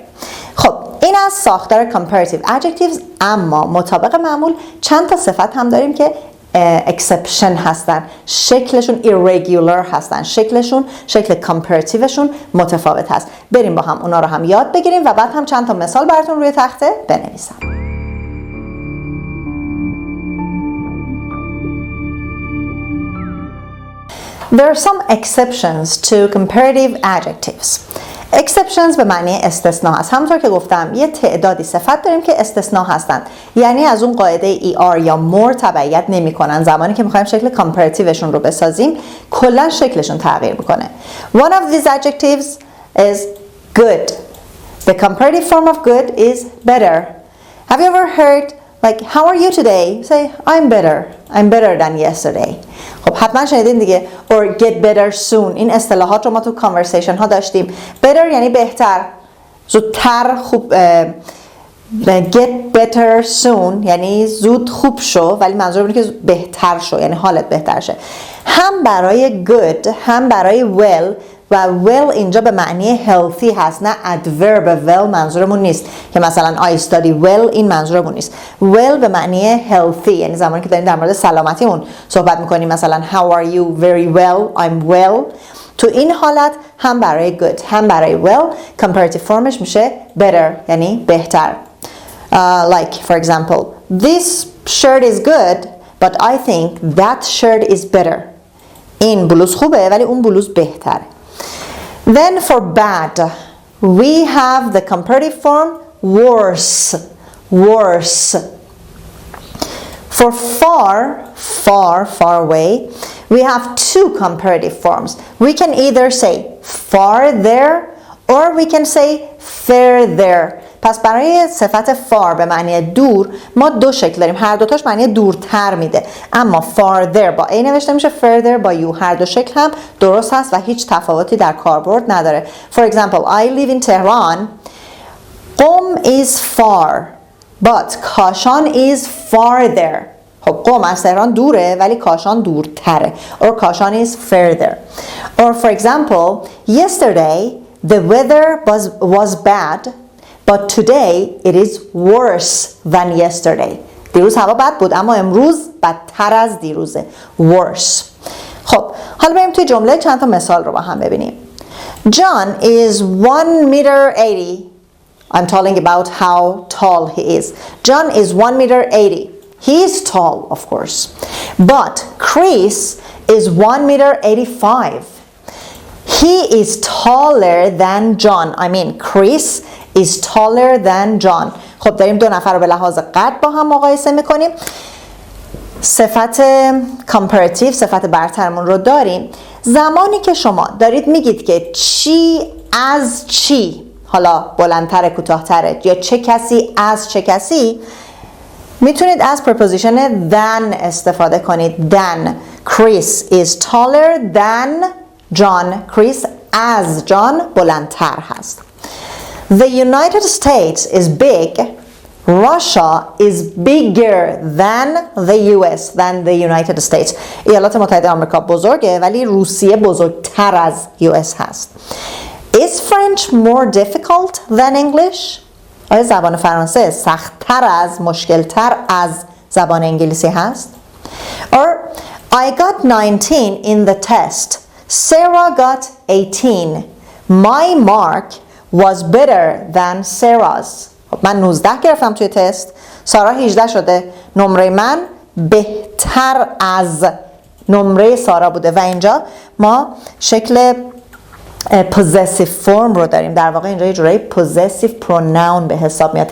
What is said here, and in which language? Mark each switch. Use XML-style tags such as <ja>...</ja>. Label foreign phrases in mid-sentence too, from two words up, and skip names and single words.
<fa>خب این از ساختار</fa> <en>comparative adjectives.</en> <fa>اما مطابق معمول چند تا صفت هم داریم که exception هستن، شکلشون irregular هستن، شکل comparativeشون متفاوت هست. بریم با هم اونا رو هم یاد بگیریم و بعد هم چند تا مثال براتون روی تخته بنویسم.</fa> <en>There are some exceptions to comparative adjectives.</en> <fa>exceptions به معنی استثناء هست. همونطور که گفتم یه تعدادی صفت داریم که استثناء هستند، یعنی از اون قاعده ER یا more تبعیت نمی کنن. زمانی که میخوایم شکل comparativeشون رو بسازیم کلا شکلشون تغییر میکنه.</fa> <en>One of these adjectives is good. The comparative form of good is better. Have you ever heard like how are you today? Say I'm better than yesterday.</en> <fa>خب حتما شنیدین دیگه.</fa> <en>or get better soon.</en> <fa>این اصطلاحات رو ما تو conversation ها داشتیم. better یعنی بهتر، زودتر، خوب.</fa> <en>get better soon</en> <fa>یعنی زود خوب شو، ولی منظور اینه که بهتر شو، یعنی حالت بهتر شه. هم برای good هم برای well، و well اینجا به معنی healthy هست، نه</fa> <en>adverb well</en> <fa>منظورمون نیست که مثلا</fa> <en>I study well،</en> <fa>این منظورمون نیست. well به معنی healthy یعنی زمانی که داریم در مورد سلامتیمون صحبت میکنیم، مثلا</fa> <en>how are you very well I'm well.</en> <fa>تو این حالت هم برای good هم برای</fa> <en>well comparative</en> <fa>فرمش میشه better یعنی بهتر.</fa> <en>Like for example, this shirt is good but I think that shirt is better.</en> <fa>این بلوز خوبه ولی اون بلوز بهتره.</fa> <en>Then for bad, we have the comparative form worse, worse. For far away, we have 2 comparative forms. We can either say farther or we can say further.</en> <fa>پس برای صفت far به معنی دور ما دو شکل داریم، هر دوتاش معنی دورتر میده، اما farther با A نوشته میشه، further با U. هر دو شکل هم درست هست و هیچ تفاوتی در کاربرد نداره.</fa> <en>For example, I live in Tehran. قم is far but کاشان is farther.</en> <fa>خب قم از تهران دوره ولی کاشان دورتره.</fa> <en>or کاشان is further. Or for example, yesterday the weather was bad but today it is worse than yesterday.</en> <fa>دیروز هوا بد بود اما امروز بدتر از دیروزه.</fa> <en>worse.</en> <fa>خب حالا بریم توی جمله چند تا مثال رو با هم ببینیم.</fa> <en>John is 1 meter 80. I'm telling about how tall he is. John is 1 meter 80. He is tall, of course. But Chris is 1 meter 85. He is taller than John. I mean, Chris is taller than John.</en> <fa>خب داریم دو نفر رو به لحاظ قد با هم مقایسه میکنیم. صفت comparative، صفت برترمون رو داریم. زمانی که شما دارید میگید که چی از چی حالا بلندتر، کوتاه‌تره، یا چه کسی از چه کسی، میتونید از</fa> <en>preposition than</en> <fa>استفاده کنید.</fa> <en>than Chris is taller than John.</en> <fa>Chris از جان بلندتر هست.</fa> <en>The United States is big. Russia is bigger than the US, than the United States.</en> <fa>ایالات متحده آمریکا بزرگه ولی روسیه بزرگتر از US هست.</fa> <en>Is French more difficult than English?</en> <fa>آیا زبان فرانسه سخت‌تر از، مشکل‌تر از زبان انگلیسی هست؟</fa> <en>Or I got 19 in the test. Sarah got 18. My mark was better than Sarah's.</en> <fa>من 19 گرفتم توی تست، سارا 18 شده، نمره من بهتر از نمره سارا بوده. و اینجا ما شکل</fa> <en>possessive form</en> <fa>رو داریم، در واقع اینجا یه جورایی</fa> <en>possessive pronoun</en> <fa>به حساب میاد.</fa>